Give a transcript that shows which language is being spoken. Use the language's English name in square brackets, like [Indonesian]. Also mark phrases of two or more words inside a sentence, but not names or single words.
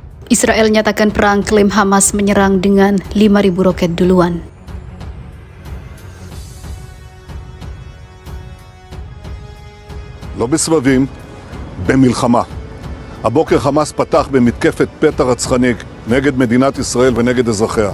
[Indonesian] Israel nyatakan perang, klaim Hamas menyerang dengan 5.000 roket duluan. [Hebrew] לא בסבבים, במלחמה. הבוקר חמאס פתח במתקפת פתע רצחני נגד מדינת ישראל ונגד אזרחיה.